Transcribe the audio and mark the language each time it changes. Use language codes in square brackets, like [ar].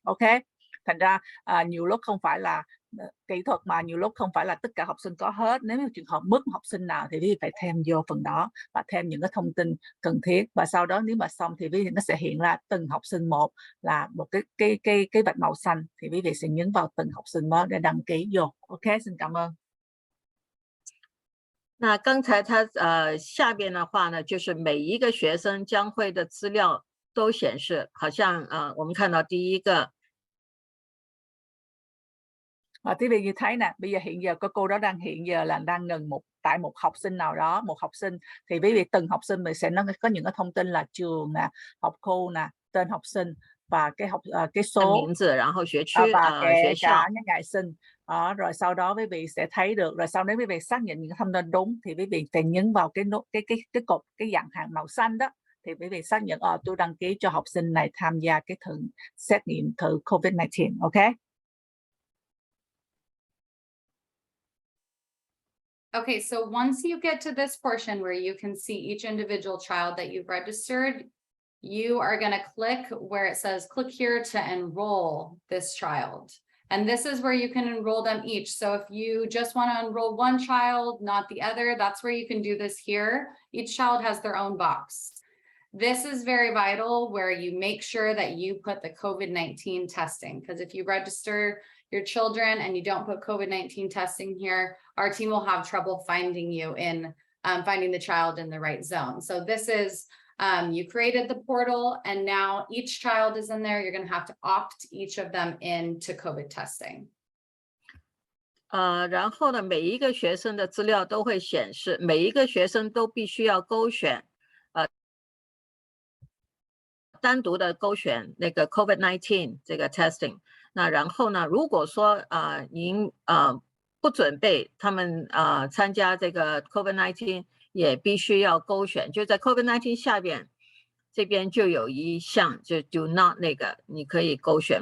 [vi] Ok, thành ra nhiều lúc không phải là kỹ thuật mà nhiều lúc không phải là tất cả học sinh có hết. Nếu như trường hợp mất học sinh nào thì quý vị phải thêm vô phần đó và thêm những cái thông tin cần thiết, và sau đó nếu mà xong thì quý vị nó sẽ hiện ra từng học sinh một là một cái vạch màu xanh, thì quý vị sẽ nhấn vào từng học sinh đó để đăng ký vô. Ok, xin cảm ơn. [zh] 那刚才他下边的话呢，就是每一个学生将会的资料都显示，好像我们看到第1个。 [vi] Quý vị như thấy nè, bây giờ hiện giờ cô đó hiện giờ là đang ngừng tại một học sinh nào đó, một học sinh thì quý vị từng học sinh mình sẽ có những cái thông tin là trường nè, học khu nè, tên học sinh và cái số và kể cả cái ngày sinh. Rồi sau đó quý vị sẽ thấy được, rồi sau nếu quý vị xác nhận những thông tin đúng thì quý vị phải nhấn vào cái cột cái dạng hàng màu xanh đó, thì quý vị xác nhận tôi đăng ký cho học sinh này tham gia cái xét nghiệm thử COVID-19. Ok. [en] Okay, so once you get to this portion where you can see each individual child that you've registered, you are going to click where it says click here to enroll this child. And this is where you can enroll them each. So if you just want to enroll one child, not the other, that's where you can do this here. Each child has their own box. This is very vital where you make sure that you put the COVID-19 testing, because if you register your children and you don't put COVID-19 testing here, our team will have trouble finding you in finding the child in the right zone. So this is you created the portal and now each child is in there. You're going to have to opt each of them into COVID testing. [zh] 然后呢，每一个学生的资料都会显示，每一个学生都必须要勾选，单独的勾选那个 COVID-19 这个 testing。那然后呢，如果说您不准备他们参加这个 COVID-19，也必须要勾选，就在 COVID-19 下边这边就有一项就 [en] do not [zh] 那个你可以勾选。